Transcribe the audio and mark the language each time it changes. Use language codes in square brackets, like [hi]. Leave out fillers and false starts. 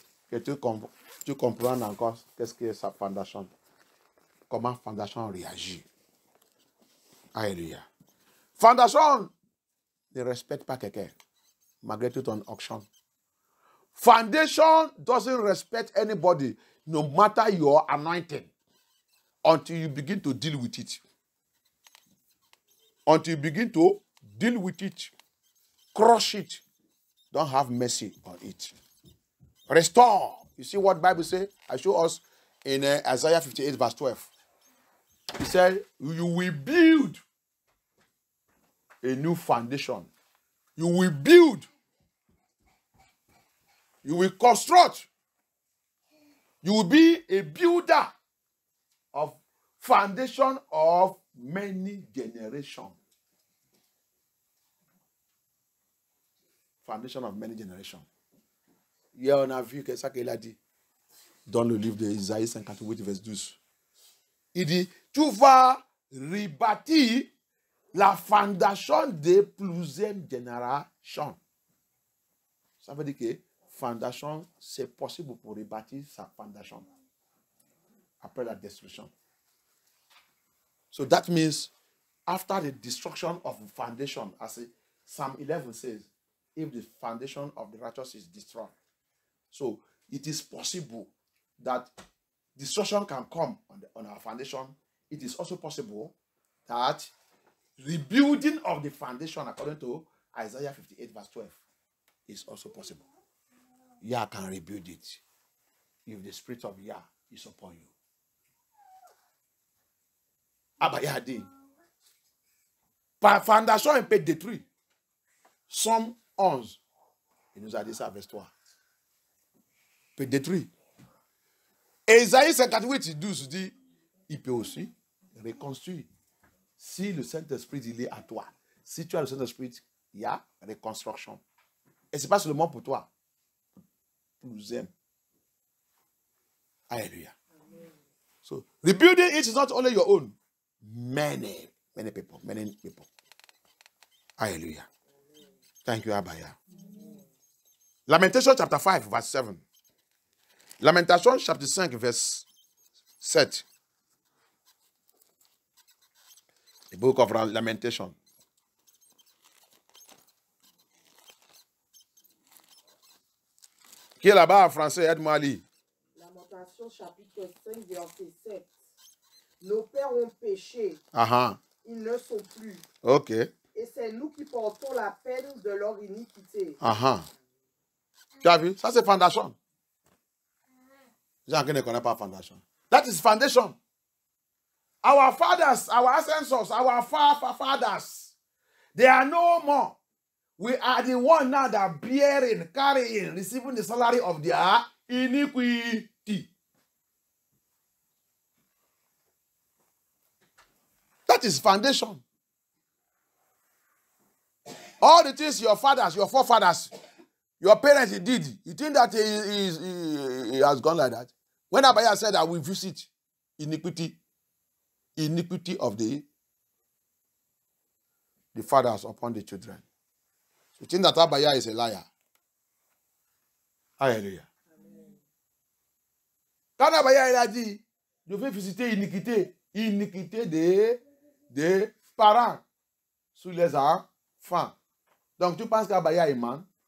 [fr] Que tu comprends encore qu'est-ce que sa fondation. Comment fondation réagit. Alléluia. Fondation ne respecte pas quelqu'un. Malgré tout ton action. [en] Foundation doesn't respect anybody, no matter your anointing, until you begin to deal with it. Until you begin to deal with it, crush it, don't have mercy on it. Restore. You see what Bible says? I show us in Isaiah 58 verse 12. He said, you will build a new foundation. You will build. You will construct. You will be a builder of foundation of many generations. Foundation of many generations. [fr] Hier, on a vu que ça qu'il a dit dans le livre d'Isaïe 58, verset 12. Il dit, tu vas rebâtir la fondation de plusieurs générations. Ça veut dire que fondation, c'est possible pour rebâtir sa fondation. après la destruction. [en] So that means after the destruction of the foundation, as Psalm 11 says, if the foundation of the righteous is destroyed. So it is possible that destruction can come on our foundation. It is also possible that rebuilding of the foundation, according to Isaiah 58 verse 12, is also possible. Yah can rebuild it if the spirit of Yah is upon you. [fr] Abaya dit, par fondation peut être détruit. Somme 11, il nous a dit ça, verset 3. Peut détruire. Ésaïe 58, 12 dit, il peut aussi reconstruire. Si le Saint-Esprit, il est à toi. Si tu as le Saint-Esprit, il y a reconstruction. Et ce n'est pas seulement pour toi. Pour nous aimer. Alléluia. [en] So, rebuilding it is not only your own. Many people. Hallelujah. Thank you, Abaya. Lamentation chapter 5, verse 7. Lamentation chapter 5, verse 7. The book of Lamentation. [fr] Qui est là-bas en français? Aide-moi à lire. Lamentation chapitre 5, verset 7. Nos pères ont péché. Ils ne sont plus. Ok. Et c'est nous qui portons la peine de leur iniquité. Tu as vu? Ça, c'est fondation. Les gens qui ne connaissent pas fondation. [en] That is foundation. Our fathers, our ancestors, our fathers, they are no more. We are the one now that bearing, carrying, receiving the salary of their iniquity. That is foundation. All the things your fathers, your forefathers, your parents did, you think that he has gone like that? When Abaya said that we visit iniquity of the fathers upon the children. So you think that Abaya is a liar? Hallelujah. [fr] Quand Abaya a dit, je vais visiter iniquité des parents sur les enfants. Donc tu penses qu'Abaya est man?